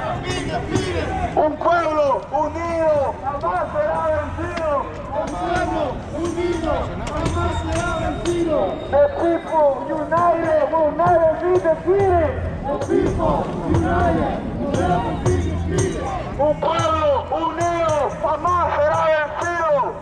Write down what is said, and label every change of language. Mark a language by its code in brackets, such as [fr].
[es] Un pueblo unido jamás será vencido. Un pueblo unido jamás será vencido. [en] The people united will never be defeated. The people united will never be defeated. [es] Un pueblo unido jamás será vencido.